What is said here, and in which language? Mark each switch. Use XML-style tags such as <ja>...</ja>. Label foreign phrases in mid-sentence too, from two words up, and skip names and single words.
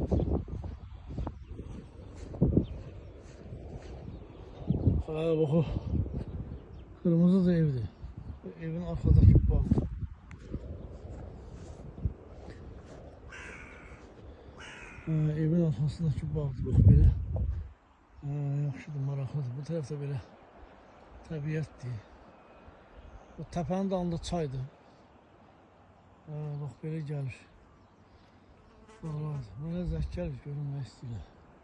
<tr>Bak o. Kırmızı da evdi. Evin arkadaki bağ. Evin arkasındaki bağdır. Bak böyle.</tr> <az>Yaxşıdır, maraqlıdır. Bu tərəfdə belə təbiətdir. Bu təpənin dalında çaydır. Bax belə gəlir. Dağlardır. Mənə zəng gəlir, görünmək istəyirlər.</az>